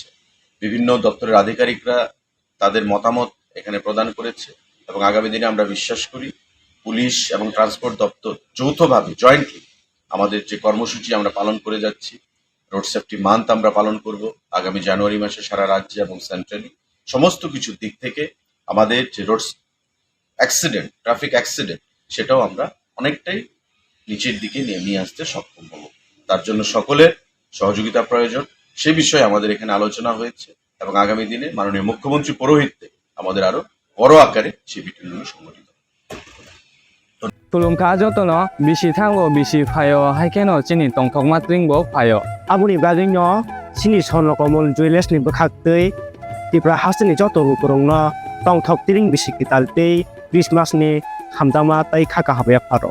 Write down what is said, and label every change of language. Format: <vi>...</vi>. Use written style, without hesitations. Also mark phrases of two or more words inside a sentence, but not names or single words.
<bn>বিভিন্ন দপ্তরের আধিকারিকরা তাদের মতামত এখানে প্রদান করেছে এবং আগামী দিনে আমরা বিশ্বাস করি পুলিশ এবং ট্রান্সপোর্ট দপ্তর যৌথভাবে জয়েন্টলি আমাদের যে কর্মসূচি আমরা পালন করে যাচ্ছি,</bn> <en>road safety month</en> <bn>আমরা পালন করব আগামী জানুয়ারি মাসে সারা রাজ্যে এবং সেন্ট্রালি সমস্ত কিছুর দিক থেকে আমাদের যে</bn> <en>road accident traffic accident</en> <bn>সেটাও আমরা অনেকটাই নিচের দিকে নিয়ে আসতে সক্ষম হব। তার জন্য সকলের সহযোগিতা প্রয়োজন, সে বিষয়ে আমাদের এখানে আলোচনা হয়েছে এবং আগামী দিনে মাননীয় মুখ্যমন্ত্রী পৌরোহিত্যে আমাদের আরো বড় আকারে সেই মিটিংগুলো সংগঠিত।</bn> <trp>Tulungka jotono bisi thango bisi phayo haikeno chini tongthokma tringbo phayo aboni bagino chini sonokomol juiles ni bkhaktei tipra hasini joto rukurongno tongthok tring bisi kitaltei Christmas ni hamdama tai khaka habya pharo</trp>